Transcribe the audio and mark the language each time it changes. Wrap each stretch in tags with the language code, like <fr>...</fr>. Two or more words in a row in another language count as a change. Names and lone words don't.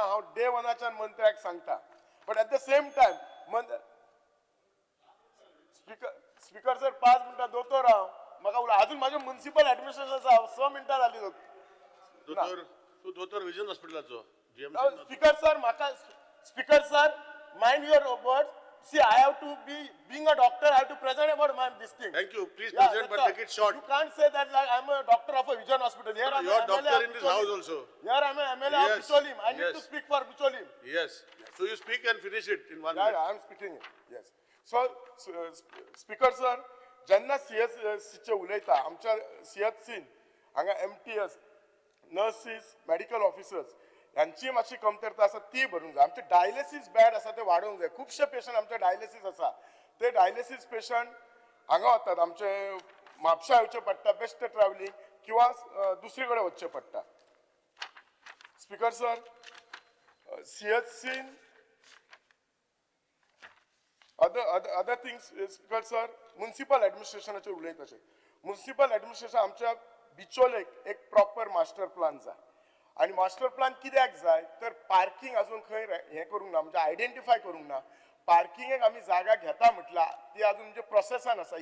<kok>हांव डे वनाच्यान मंत्र्याक सांगता.</kok> <en>But at the same time Speaker sir</en> <kok>5 मिनटां दोतोर हांव म्हाका उलय अजून माझे</kok> <en>municipal administration</en> <kok>आसा 6 मिनटां जाली. दोतोर तू दोतोर विजन हॉस्पिटलाचो</kok> <en>Speaker sir म्हाका Speaker sir mind your words. See, I have to be, being a doctor, I have to present about this thing. Thank you. Please present, but make it short. You can't say that like I'm a doctor of a Vision Hospital. Here I'm You're an doctor MLA in of this house Bicholim. also. Here I'm an MLA of Yes. Bicholim. I need Yes. to speak for Bicholim. Yes. So you speak and finish it in 1 Yeah, minute. I'm speaking it. Yes. So, Speaker sir,</en> <kok>जेन्ना CHC चे उलयता, आमच्या CHC हांगा MTS, नर्सीस,</kok> <en>medical officers</en> <kok>यांची मातशी कमतरता आसा ती भरूंक जाय. आमचे</kok> <en>dialysis bed</en> <kok>आसा ते वाडोवंक जाय. खुबशे पेशंट आमचे डायलिसीस आसा ते</kok> <en>dialysis patient</en> <kok>हांगा वतात, आमचे म्हापशा येवचे पडटा</kok> <en>best travelling</en> <kok>किंवा दुसरे कडेन वचचें पडटा. स्पीकर सर, CHCन</kok> <en>other things,</en> <kok>स्पीकर सर, म्युनिसिपल ऍडमिनिस्ट्रेशनाचे उलयत अशें.</kok> <en>municipal administration</en> <kok>आमच्या बिचोलेक एक</kok> <en>proper master plan</en> <kok>जाय. आणि</kok> <en>master plan</en> <kok>कित्याक जाय तर पार्किंग अजून खंय हे करूंक ना, म्हणजे आयडेंटिफाय करूंक ना. पार्किंगेक आमी जागा घेता म्हटल्यार ती अजून म्हणजे प्रोसेसान आसा.</kok>